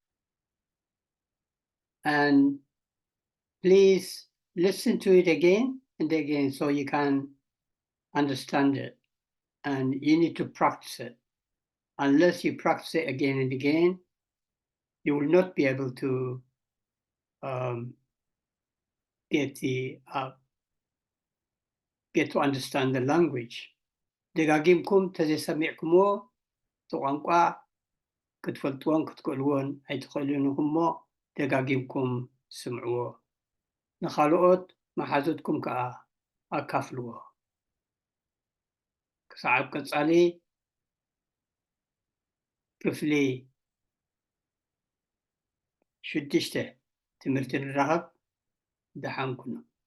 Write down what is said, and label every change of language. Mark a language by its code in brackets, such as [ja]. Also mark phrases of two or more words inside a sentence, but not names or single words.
[en] And please listen to it again and again so you can understand it. And you need to practice it. unless you practice it again and again, you will not be able to get to understand the language. [ti] ደጋጊምኩም ተዘይሰሚዕኩሞ እቲ ቋንቋ ክትፈልጥዎን ክትክእልዎን ኣይትኽእሉን ኢኹም እሞ ደጋጊምኩም ስምዕዎ። ንኻልኦት መሓዙትኩም ከዓ ኣካፍልዎ። ክሳብ ቀጻሊ ክፍሊ 6 ትምህርቲ ንራኸብ። ደሓን ኩኑ።